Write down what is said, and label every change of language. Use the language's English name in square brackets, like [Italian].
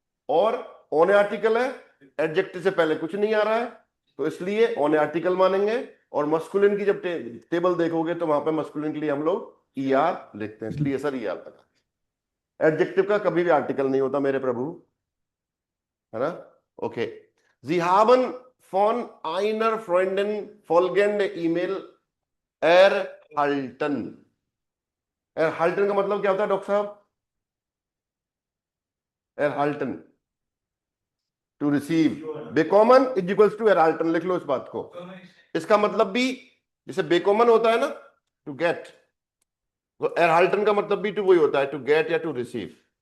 [Hindi] और on article है, adjective से पहले कुछ नहीं आ रहा है, तो इसलिए ऑन आर्टिकल मानेंगे। और मस्कुलिन की जब टेबल देखोगे तो वहां पे मस्कुलिन के लिए हम लोग ईआर लिखते हैं, इसलिए सर ईआर लगा। एडजेक्टिव का कभी भी आर्टिकल नहीं होता मेरे प्रभु, है ना। [German] ओके, Sie haben von einer Freundin folgende E-Mail erhalten। [Hindi] erhalten का मतलब क्या होता है डॉक्टर साहब? [English] erhalten, to receive. [Hindi] बेकॉमन is equals to erhalten, लिख लो इस बात को। इसका मतलब भी जैसे बेकॉमन होता है ना, [English] to get, [Hindi] तो erhalten का मतलब भी टू वही होता है, [English] To get या to receive.